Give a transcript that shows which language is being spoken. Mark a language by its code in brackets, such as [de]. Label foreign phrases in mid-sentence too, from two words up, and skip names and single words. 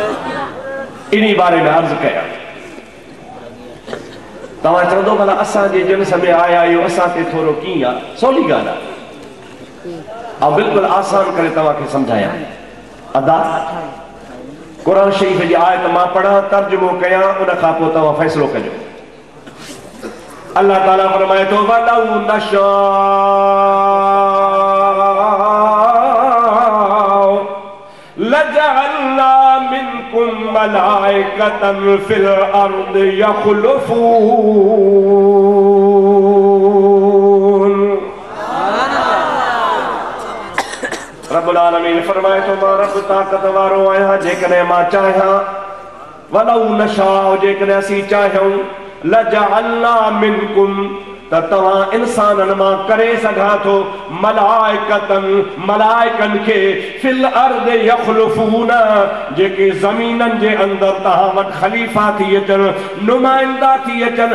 [sd] इन्ही बारे में अर्ज़ कया। तव्हां चवंदो भला असांजे जिन्स में आया आहियो, असां ते थोरो कीअं आहे? सवली ॻाल्हि आहे ऐं बिल्कुलु आसान करे तव्हांखे सम्झायां। अदा क़ुरान शरीफ़ जी आयत मां पढ़ां, तर्जुमो कयां, उन खां पोइ तव्हां फ़ैसिलो कजो। अल्लाह ताला फरमाए थो [ar] ولو نشاء لجعلنا منكم ملائكة في الأرض يخلفون. [sd] रब्बुल आलमीन फरमाए थो मां रब ताक़त वारो आहियां, जेकॾहिं मां चाहियां, [ar] ولو نشاء [sd] जेकॾहिं असीं चाहियूं, [ar] لجعلنا منكم [sd] त तव्हां इंसाननि मां करे सघां थो मलाइकतन मलाइकन खे [ar] في الأرض يخلفون [sd] जेके ज़मीननि जे अंदरि तव्हां वटि ख़लीफ़ा थी अचनि, नुमाइंदा थी अचनि।